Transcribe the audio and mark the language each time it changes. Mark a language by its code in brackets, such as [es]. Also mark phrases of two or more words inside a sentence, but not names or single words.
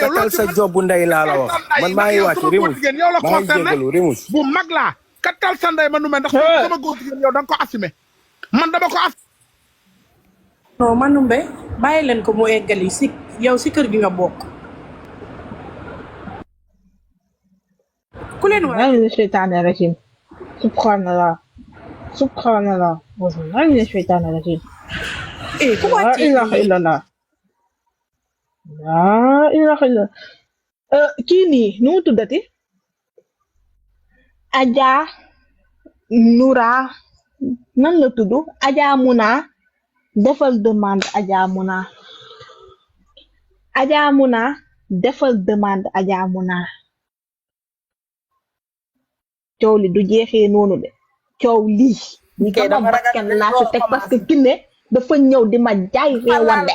[wo] kattal sa job bu ndey laa la wax man maa ngi wàcc rimus maa ngi jégalu rimus bu mag laa kattal sa ndey Manumbe ndax sama góor jigéen yow da nga ko assumé man dama ko assumé non Manumbe bàyyi leen ko mu eggali si yow si kër gi nga bokk ku leen wax [ar] من الشيطان الرجيم سبحان الله من الشيطان الرجيم لا إله إلا الله [wo] kii nii nu mu tuddati Adja Noura nan la tudd Adja Muna defal demande Adja Muna defal demande Adja Muna coow li du jeexee noonu de coow lii sama bakkan laa ci teg [fr] parce que [wo] Kiné dafa ñëw di ma jaay réewande